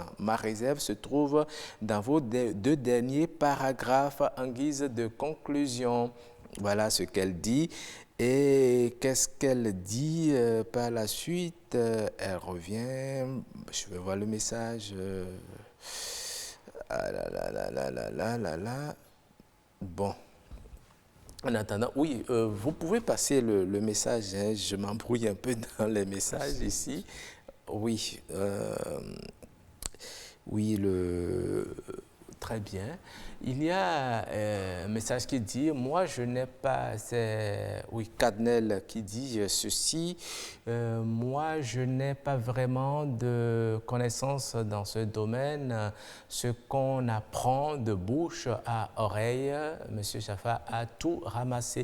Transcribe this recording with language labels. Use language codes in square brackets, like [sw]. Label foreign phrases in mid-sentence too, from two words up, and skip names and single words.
[fr] Ma réserve se trouve dans vos deux derniers paragraphes en guise de conclusion. Voilà ce qu'elle dit. Et qu'est-ce qu'elle dit par la suite? Elle revient. Je vais voir le message. Ah là là là là là là là là. Bon. En attendant, oui, vous pouvez passer le message. Hein, je m'embrouille un peu dans les messages ici. Oui. Oui, très bien. Il y a un message qui dit, moi je n'ai pas, c'est Cadnel qui dit ceci, moi je n'ai pas vraiment de connaissances dans ce domaine, ce qu'on apprend de bouche à oreille, Monsieur Jaffa a tout ramassé.